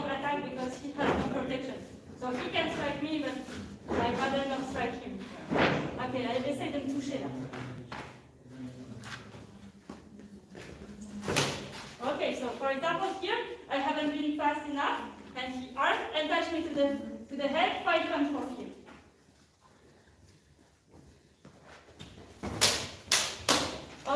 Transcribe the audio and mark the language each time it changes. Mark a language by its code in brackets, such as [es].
[en] he can strike me, but I'd rather not strike him. [fr] Okay, j'essaie de me toucher là. [en] Okay, so for example here, I haven't been fast enough, and he arced and touched me to the head, 5 points for him.